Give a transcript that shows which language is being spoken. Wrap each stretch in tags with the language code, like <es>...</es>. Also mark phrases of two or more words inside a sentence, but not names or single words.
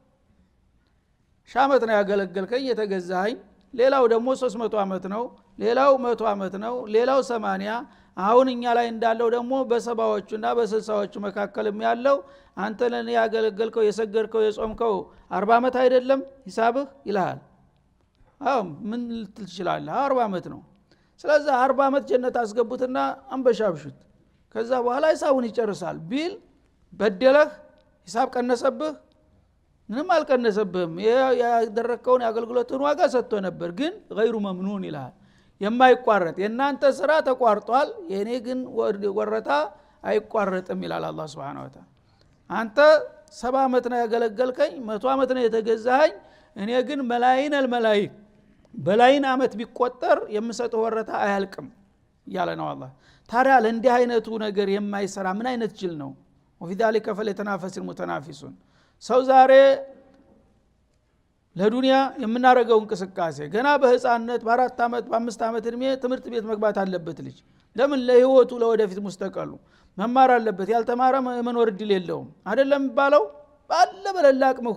<am>1000 አመት ነው ያገለገልከኝ የተገዛኸኝ። ሌላው ደግሞ 300 አመት ነው፣ ሌላው 100 አመት ነው፣ ሌላው 80። አሁን እኛ ላይ እንዳለው ደግሞ በሰባዎቹና በ60ዎቹ መካከልም ያለው አንተ ለኔ ያገለገልከው የሰገድከው የጾምከው 40 አመት አይደለም ሂሳብህ ይላል። ምን ልትል ትችላለህ? 40 አመት ነው። ስለዚህ 40 አመት ጀነት አስገቡትና አንበሻብሹት፣ ከዛ በኋላ ሂሳቡን ይጨርሳል ቢል በደለህ ሂሳብ ቀነሰብህ ምንም አልቀነሰብህም ያደረከውን ያገልግሎትን ዋጋ ሰጥቶ ነበር ግን</am> <ar>غير ممنون</ar> <am>ይላል የማይቋረጥ የናንተ ስራ ተቋርጧል የኔ ግን ወረታ አይቋረጥም ይላል አላህ</am> <ar>سبحانه وتعالى</ar> <am>አንተ 70 አመት ነው ያገለገልከኝ 100 አመት ነው የተገዛኸኝ እኔ ግን መላይን በላይን አመት ቢቆጠር የምሰጠው ወረታ አያልቅም ያለ ነው አላህ ታዲያ ለእንዲህ አይነቱ ነገር የማይሰራ ምን አይነት ጅል ነው</am> <ar>وفي ذلك فليتنافس المتنافسون</ar> <am>ሰው ዛሬ ለዱንያ የምናረገው እንቅስቃሴ ገና በህፃንነት በ4 አመት በ5 አመት እድሜ ትምህርት ቤት መግባት አለበት ልጅ ለምን ለህይወቱ ለወደፊት ሙስተቀሉ መማር አለበት ያልተማረ መኖር እድል የለውም አይደለም ባለው ባለ በለላቅም</am>